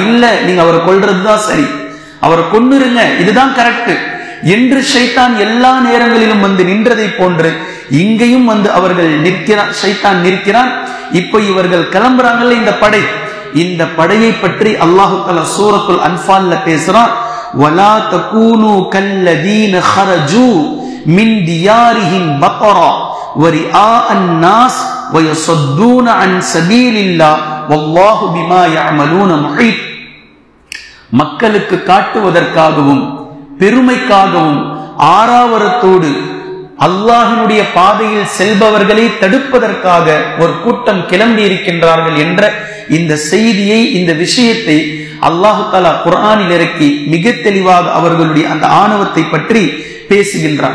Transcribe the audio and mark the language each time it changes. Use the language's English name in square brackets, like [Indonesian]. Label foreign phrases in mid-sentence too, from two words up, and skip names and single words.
[Tamil] இல்ல, நீங்க அவரை கொல்றதுதான் சரி, அவரை கொன்னுருங்க, இதுதான் கரெக்ட் என்று ஷைத்தான் எல்லா நேரங்களிலும் வந்து நின்றதை போன்று இங்கேயும் வந்து அவர்கள் ஷைத்தான் நிற்கிறான். இப்ப இவர்கள் கிளம்புறாங்கல்ல இந்த படை, இந்த படையை பற்றி [Arabic] الله تعالى [Tamil] சூரத்துல் அன்ஃபால்ல பேசுறான். [Arabic] ولا تكونوا كالذين خرجوا من ديارهم بطرا ورئاء الناس ويصدون عن سبيل الله والله بما يعملون محيط. [Tamil] மக்களுக்கு காட்டுவதற்காகவும் பெருமைக்காகவும் ஆராவரத்தோடு அல்லாஹ்வினுடைய பாதையில் செல்பவர்களை தடுப்பதற்காக ஒரு கூட்டம் கிளம்பி இருக்கின்றார்கள் என்ற இந்த செய்தியை, இந்த விஷயத்தை [Arabic] الله تعالى [Tamil] குர்ஆனில் இறக்கி மிக தெளிவாக அவர்களுடைய அந்த ஆணவத்தை பற்றி பேசுகின்றான்.